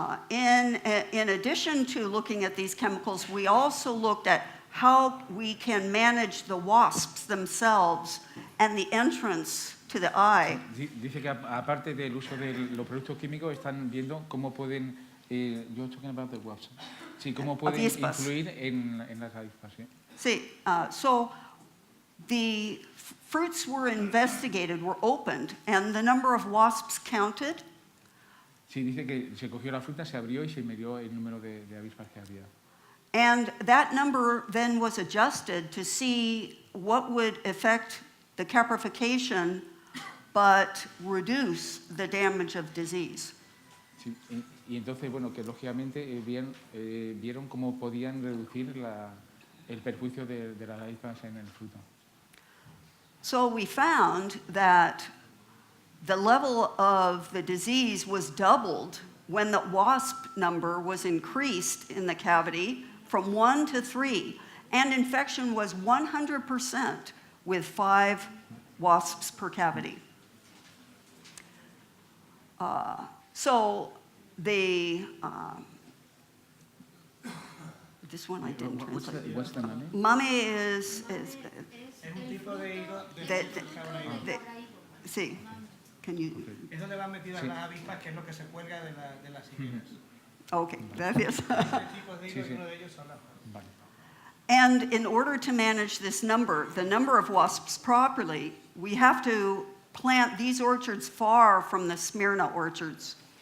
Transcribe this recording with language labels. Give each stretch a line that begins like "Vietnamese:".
English: In addition to looking at these chemicals, we also looked at how we can manage the wasps themselves and the entrance to the eye.
Spanish: Dice que aparte del uso de los productos químicos, están viendo cómo pueden,
English: you're talking about the wasps.
Spanish: Sí, cómo pueden Avispas. influir en las avispas. ¿Sí?
English: Sí, so the fruits were investigated, were opened, and the number of wasps counted.
Spanish: Sí, dice que se cogió la fruta, se abrió y se midió el número de avispas que había.
English: And that number then was adjusted to see what would affect the caprification but reduce the damage of disease.
Spanish: Sí, y entonces, bueno, que lógicamente vieron cómo podían reducir el perjuicio de las avispas en el fruto.
English: So we found that the level of the disease was doubled when the wasp number was increased in the cavity from 1 to 3, and infection was 100% with 5 wasps per cavity. So the this one I didn't translate. What's the name? Mame is
Spanish: Es un tipo de higo de de- de- de- sí.
English: Can you?
Spanish: es donde van metidas Sí. las avispas, que es lo que se cuelga de las higueras. Okay, gracias. Este tipo de higo, Sí, sí. y uno de ellos son las Vale.
English: And in order to manage this number, the number of wasps properly, we have to plant these orchards far from the Smyrna orchards.